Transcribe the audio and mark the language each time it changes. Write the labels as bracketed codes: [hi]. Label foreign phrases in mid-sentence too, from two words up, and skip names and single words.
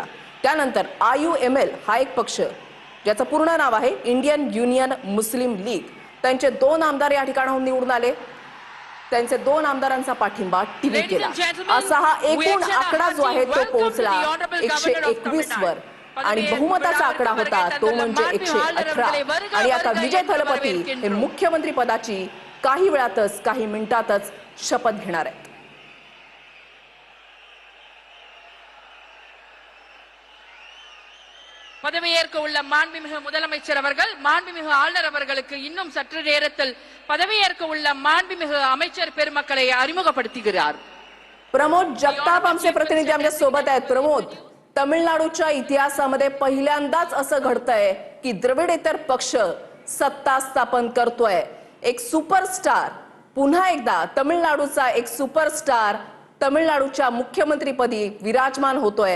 [mr] त्यानंतर IUML हा एक पक्ष ज्याचं पूर्ण नाव आहे इंडियन युनियन मुस्लिम लीग, त्यांचे 2 आमदार या ठिकाणाहून निवडून आले, त्यांचे 2 आमदारांचा पाठिंबा टीव्हीकेला। असा हा एकूण आकडा जो आहे तो पोहोचला 121 वर, आणि बहुमताचा आकडा होता तो म्हणजे 118। आणि आता विजय थलपती हे मुख्यमंत्री पदाची काही वेळातच काही मिनिटातच शपथ घेणार आहेत। [ta] பதவியேற்க உள்ள மாண்புமிகு முதலமைச்சர் அவர்கள் மாண்புமிகு ஆளுநர் அவர்களுக்கு இன்னும் சற்று நேரத்தில் பதவியேற்க உள்ள மாண்புமிகு அமைச்சர் பெருமக்களை அறிமுகப்படுத்துகிறார்। [mr] प्रमोद जगताप आमचे प्रतिनिधी आमच्या सोबत आहेत। प्रमोद, तमिळनाडूच्या इतिहासामध्ये पहिल्यांदाच असं घडतंय की द्रविडेतर पक्ष सत्ता स्थापन करतोय। एक सुपरस्टार, पुन्हा एकदा तमिळनाडूचा एक सुपरस्टार तमिळनाडूच्या मुख्यमंत्रीपदी विराजमान होतोय।